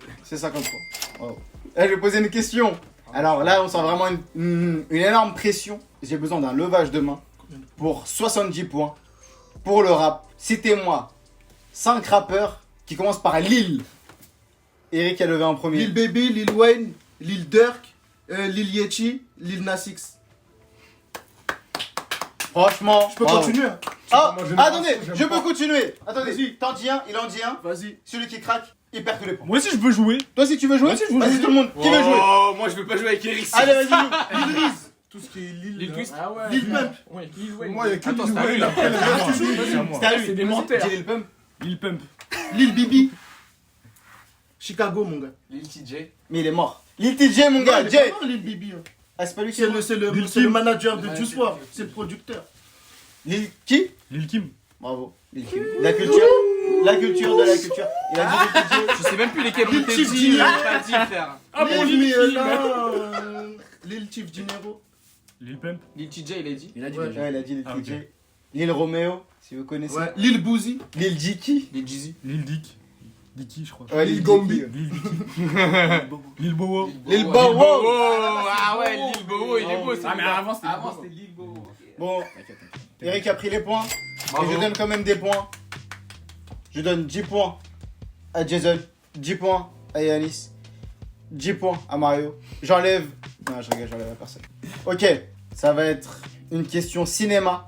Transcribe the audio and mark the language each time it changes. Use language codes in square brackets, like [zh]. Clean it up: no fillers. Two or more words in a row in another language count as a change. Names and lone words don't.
[fr] C'est 53. Bravo. Là, je vais poser une question. Alors là, on sent vraiment une énorme pression. J'ai besoin d'un levage de main pour 70 points. Pour le rap, citez-moi 5 rappeurs qui commencent par Lil. Eric a levé en premier. Lil Baby, Lil Wayne, Lil Durk, Lil Yachty, Lil Nas X. Franchement, Je peux bravo. continuer hein. Ah, Moi, je attendez, j'aime je pas. peux continuer. Attendez, Vas-y. t'en dis un, il en dit un. Vas-y. Celui qui craque, il perd tous les points. Moi aussi, je veux jouer. Toi, si tu veux jouer, Moi aussi, je veux vas-y jouer. tout le monde. Qui veut jouer? Oh, moi je veux pas jouer avec Eric. Allez, vas-y. Lil Riz. Tout ce qui est Lil. Lil là. Twist. Ah ouais. Lil Pump. Ouais, Lil Wayne. Pour moi, il y a que Attends, Lil c'est à lui, Wayne, là. après, le reste, Ah, tu joues. C'est à moi. C'était à lui. C'est des Vas-y, menteurs. dis Lil Pump. Lil Pump. Lil Bibi. Chicago, mon gars. Lil TJ. Mais il est mort. Lil TJ, mon gars. Non, il est Jay. pas mort, Lil Bibi. hein. Ah, c'est pas lui qui C'est est mort. le manager de Juice WRLD. C'est le producteur. Lil qui? Lil Kim. Bravo. Lil Kim. La culture. La culture de la culture. Il a dit Lil TJ. Je sais même plus lesquels Lil ont été Chief dit, Dinero. pas dit, frère. Ah bon, Lil Lil Kim. Lil Chief Dinero. Lil Pump. Lil TJ, il a dit. Il a dit Ouais. déjà. Ouais, il a dit Lil Ah, TJ. Lil Romeo, si vous connaissez. Ouais. Lil Boozy. Lil Dicky. Lil Jeezy. Lil Dick. Dicky, je crois. Ouais, Lil Gombi. Lil Dicky. Lil Bowo. Lil Bowo. Bowo. Ah ouais, Lil Bowo, il est beau. Ah, mais avant, c'était Avant, Lil Bowo. c'était Lil Bowo. Bon, Eric a pris les points. Bravo. Et je donne quand même des points. Je donne 10 points à Jason, 10 points à Yanis, 10 points à Mario. J'enlève. Non, je regarde, j'enlève à personne. Ok, ça va être une question cinéma.